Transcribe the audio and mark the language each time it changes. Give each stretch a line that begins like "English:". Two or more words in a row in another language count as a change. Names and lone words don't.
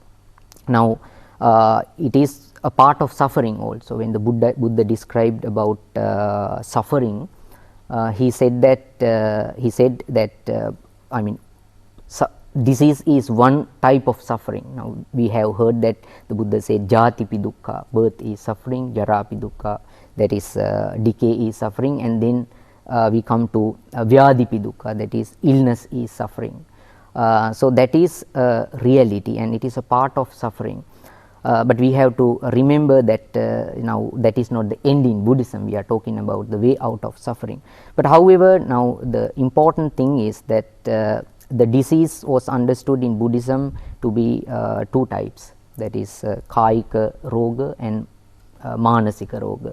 English: Now it is a part of suffering also. When the Buddha described about suffering, he said that disease is one type of suffering. Now we have heard that the Buddha said
Pali: jatipi dukkha,
English: birth is suffering,
Pali: jarapi dukkha,
English: that is decay is suffering, and then we come to
Pali: vyadipi dukkha,
English: that is illness is suffering. So that is a reality and it is a part of suffering. But we have to remember that now that is not the end in Buddhism. We are talking about the way out of suffering. But however, now the important thing is that the disease was understood in Buddhism to be two types, that is
Pali: kāyika roga
English: and
Pali: mānasika roga.